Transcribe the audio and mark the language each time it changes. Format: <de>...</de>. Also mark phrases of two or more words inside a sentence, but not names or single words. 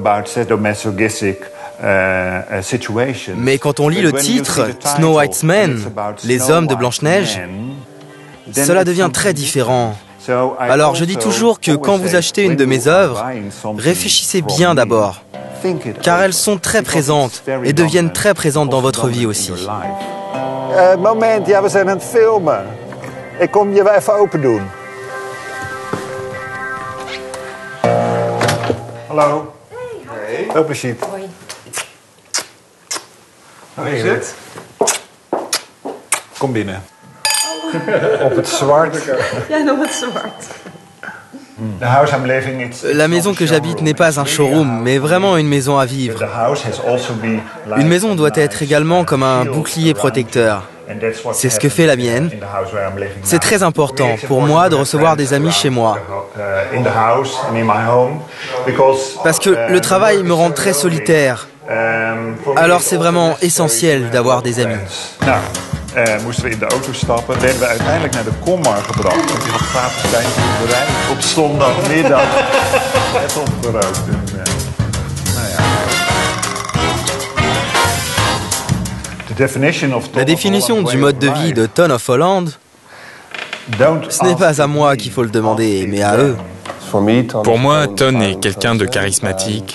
<fr>Mais quand on lit le titre «</fr> <en>Snow White Men</en> <fr>», les hommes de Blanche-Neige, cela devient très différent. Alors je dis toujours que quand vous achetez une de mes œuvres, réfléchissez bien d'abord, car elles sont très présentes et deviennent très présentes dans votre vie aussi.</fr> <nl>Moment, ja, we zijn aan het filmen. Ik kom je even open doen. Hallo. Hey.</nl> <en>Open sheet.</en> <nl>Hoi. Hoe is het? Kom binnen. Op het zwart. Ja, nog het zwart.</nl> <fr>La maison que j'habite n'est pas un showroom, mais vraiment une maison à vivre. Une maison doit être également comme un bouclier protecteur. C'est ce que fait la mienne. C'est très important pour moi de recevoir des amis chez moi. Parce que le travail me rend très solitaire. Alors c'est vraiment essentiel d'avoir des amis.</fr> <nl>Moesten we in de auto stappen. Werden we uiteindelijk naar de Komar gebracht. Want die had gratis wijnproeverij op zondagmiddag. Net opgerookt.</nl> <fr>La définition du mode de vie de Ton of Holland, ce n'est pas à moi qu'il faut le demander, mais à eux. Pour moi, Ton est quelqu'un de charismatique,</fr>